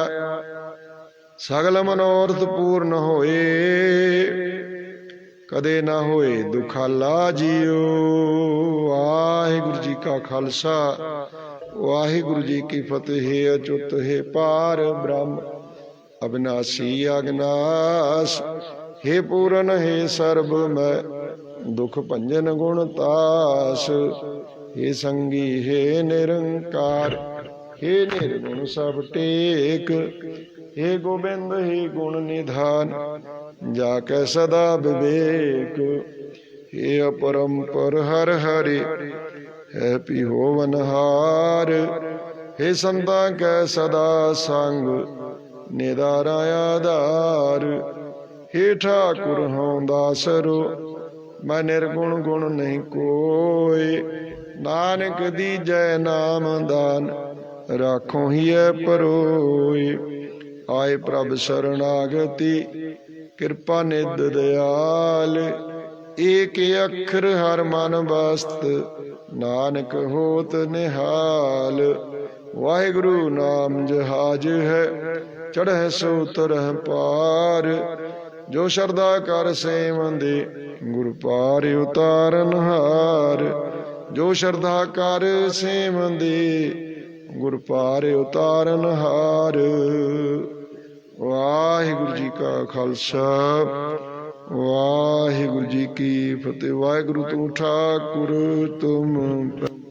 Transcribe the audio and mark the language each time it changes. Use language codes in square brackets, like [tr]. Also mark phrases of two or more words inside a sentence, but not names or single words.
[hi] सगल मनोरथ पूरन होए, कदे ना होए दुखाला जीओ। वाहिगुरू जी का खालसा, वाहिगुरू जी की फतिह। अचुत्त है पार ब्रह्म, अबिनासी अगनास। हे पूरन हे सर्ब मैं दुख भंजन गुण तास। हे संगी हे निरंकार, हे निर्गुण सब टेक। हे गोबिंद हे गुण निधान, जाके सदा विवेक। हे अपरंपर हर हरि, है पिहोवनहार। हे संता कै सदा संग, निदारा आधार। हे ठाकुर हों दासरो, मैं निर्गुण गुण नहीं कोय। नानक दीजै नाम दान, राखों हिय परोय। आए प्रभ शरणागति, कृपा निध दयाल। एक अखर हर मन बस्त, नानक होत निहाल। वाहिगुरु नाम जहाज है, चढ़े सो तरह पार। जो शरदा कर सेवंदे, गुर पार उतारन हार। जो श्रद्धा कर सेवंदे, गुर पार उतारन हार। वाहिगुरु जी का खालसा, वाहिगुरु जी की फतेह। वाहिगुरु तू ठाकुर तुम